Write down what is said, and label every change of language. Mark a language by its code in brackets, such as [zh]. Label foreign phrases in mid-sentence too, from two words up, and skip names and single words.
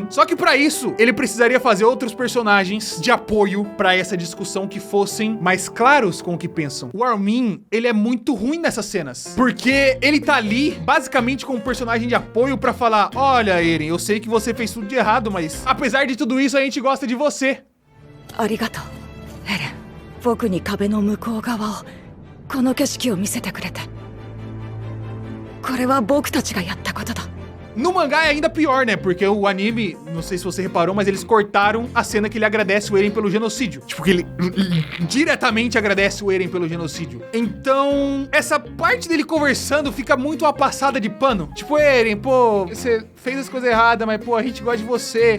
[pt] Só que pra isso, ele precisaria fazer outros personagens de apoio pra essa discussão que fossem mais claros com o que pensam. O Armin, ele é muito ruim nessas cenas, porque ele tá ali basicamente como um personagem de apoio pra falar: olha, Eren, eu sei que você fez tudo de errado, mas apesar de tudo isso, a gente gosta de você. [ja] Arigatou, Eren. 僕に壁の向こう側をこの景色を見せてくれて。これは僕たちがやったことだ。 [pt] No mangá é ainda pior, né? Porque o anime, não sei se você reparou, mas eles cortaram a cena que ele agradece o Eren pelo genocídio. Tipo, que ele diretamente agradece o Eren pelo genocídio. Então, essa parte dele conversando fica muito uma passada de pano. Tipo, Eren, pô, você fez as coisas erradas, mas, pô, a gente gosta de você.